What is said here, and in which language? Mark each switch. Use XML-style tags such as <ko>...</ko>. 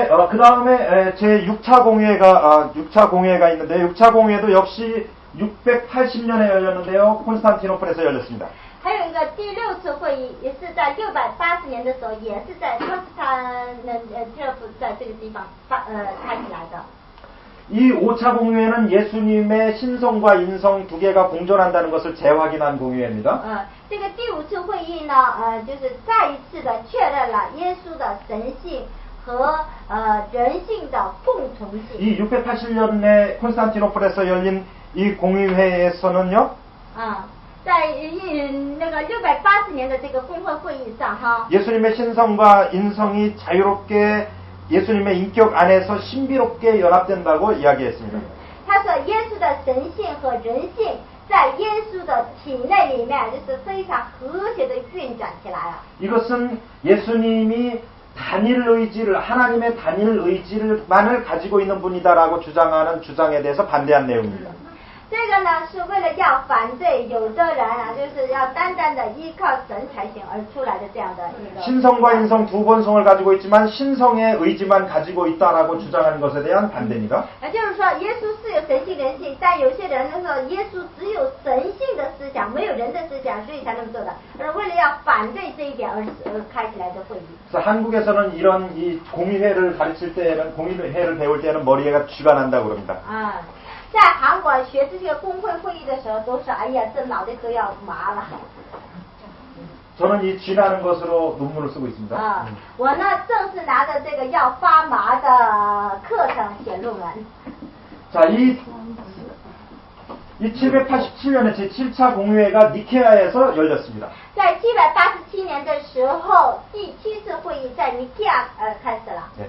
<ko>그 다음에 제 6차 공회가 있는데 6차 공회도 역시 680년에 열렸는데요. 콘스탄티노플에서 열렸습니다.</ko> <zh>还有一个第6次会议，也是在680年的时候，也是在康斯坦提诺普在这个地方开起来的。</zh> <ko>이 5차 공회는 예수님의 신성과 인성 두 개가 공존한다는 것을 재확인한 공회입니다.</ko> <zh>这个第5次会议呢，就是再一次的确认了耶稣的神性和人性的共存性。</zh> <ko>이 680년에 콘스탄티노플에서 열린 이 공의회에서는요.</ko> <zh>在那个680年的这个公会会议上，哈。</zh> <ko>예수님의 신성과 인성이 자유롭게 예수님의 인격 안에서 신비롭게 연합된다고 이야기했습니다.</ko> <zh>他说耶稣的神性和人性在耶稣的体内里面就是非常和谐的运转起来了。</zh> <ko>이것은 예수님이 단일 의지를 하나님의 단일 의지를만을 가지고 있는 분이다라고 주장하는 주장에 대해서 반대한 내용입니다.</ko> <zh>这个呢是为了要反对有的人就是要单单的依靠神才行而出来的这样的一个。</zh> <ko>신성과 인성 두 본성을 가지고 있지만 신성의 의지만 가지고 있다라고 주장하는 것에 대한 반대입니다.</ko> <zh>就是说耶稣是有神性人性，但有些人说耶稣只有神性的思想，没有人的思想，所以才那么做的。而为了要反对这一点而开起来的会议。</zh> <ko>그래서 한국에서는 이런 이 공의회를 가르칠 때는 공의회를 배울 때는 머리가 쥐가 난다고 그럽니다.</ko> <zh>在韩国学这些公会会议的时候，都是哎呀，这脑袋都要麻了。</zh> <ko>저는 이 쥐나는 것으로 논문을 쓰고 있습니다.</ko> <zh>我呢正是拿着这个要发麻的课程写论文。</zh> <ko>자, 이 787년에 제7차 공의회가 니케아에서 열렸습니다.</ko> <zh>在787年的时候，第7次会议在尼基亚开始了。</zh>